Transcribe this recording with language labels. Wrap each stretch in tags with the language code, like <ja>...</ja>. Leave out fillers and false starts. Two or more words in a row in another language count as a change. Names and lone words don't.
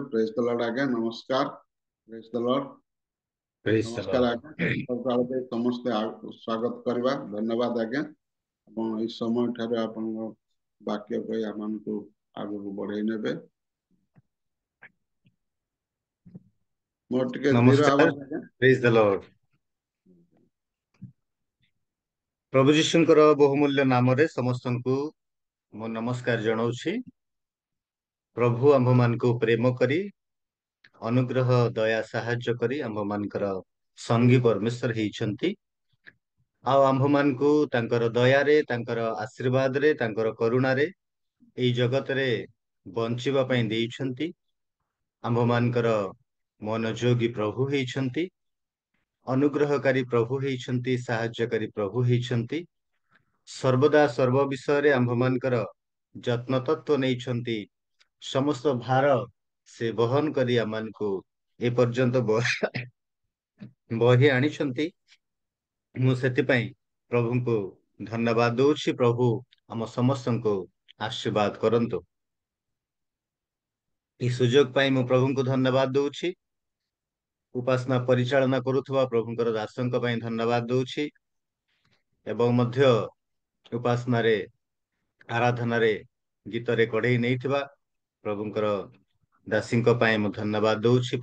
<en>Praise the Lord</en> <hne>आज्ञा, नमस्कार।</hne> <en>Praise the Lord,</en> <hne>नमस्कार आज्ञा। समस्त स्वागत करवा। धन्यवाद आज्ञा। अपन इस समय ठारे अपन वाक्य कही हमको आगे बढ़ाई नेबे। मोर टिके धीर आवाज आज्ञा।</hne> <en>Praise the Lord.</en> <or>ପ୍ରଭୁ ଯୀଶୁଙ୍କର ବହୁମୂଲ୍ୟ ନାମରେ ସମସ୍ତଙ୍କୁ ମୋ ନମସ୍କାର ଜଣାଉଛି। ପ୍ରଭୁ ଆମ୍ଭ ମାନଙ୍କୁ ପ୍ରେମ କରି ଅନୁଗ୍ରହ ଦୟା ସାହାଯ୍ୟ କରି ଆମ୍ଭ ମାନଙ୍କର ସଙ୍ଗୀ ପରମେଶ୍ୱର ହେଇଛନ୍ତି। ଆ ଆମ୍ଭ ମାନଙ୍କୁ ତାଙ୍କର ଦୟା ରେ, ତାଙ୍କର ଆଶୀର୍ବାଦ ରେ, ତାଙ୍କର କରୁଣା ରେ ଏଇ ଜଗତ ରେ ବଞ୍ଚିବା ପାଇଁ ଦେଇଛନ୍ତି। ଆମ୍ଭ ମାନଙ୍କର ମନୋଯୋଗୀ ପ୍ରଭୁ ହେଇଛନ୍ତି, ଅନୁଗ୍ରହକାରୀ ପ୍ରଭୁ ହେଇଛନ୍ତି, ସାହାଯ୍ୟକାରୀ ପ୍ରଭୁ ହେଇଛନ୍ତି। ସର୍ବଦା ସର୍ବ ବିଷୟ ରେ ଆମ୍ଭ ମାନଙ୍କର ଯତ୍ନ ତତ୍ତ୍ୱ ନେଇଛନ୍ତି। ସମସ୍ତ ଭାର ସେ ବହନ କରି ଆମମାନଙ୍କୁ ଏ ପର୍ଯ୍ୟନ୍ତ ବହି ଆଣିଛନ୍ତି। ମୁଁ ସେଥିପାଇଁ ପ୍ରଭୁଙ୍କୁ ଧନ୍ୟବାଦ ଦଉଛି। ପ୍ରଭୁ ଆମ ସମସ୍ତଙ୍କୁ ଆଶୀର୍ବାଦ କରନ୍ତୁ। এই ସୁଯୋଗ ପାଇଁ ମୁଁ ପ୍ରଭୁଙ୍କୁ ଧନ୍ୟବାଦ ଦଉଛି। ଉପାସନା ପରିଚାଳନା କରୁଥିବା ପ୍ରଭୁଙ୍କର ଦାସଙ୍କ ପାଇଁ ଧନ୍ୟବାଦ ଦଉଛି ଏବଂ ମଧ୍ୟ ଉପାସନାରେ ଆରାଧନାରେ ଗୀତରେ କଢେଇ ନେଇଥିବା ପ୍ରଭୁଙ୍କର ଦାସୀଙ୍କ ପାଇଁ ମୁଁ ଧନ୍ୟବାଦ ଦଉଛି।</or>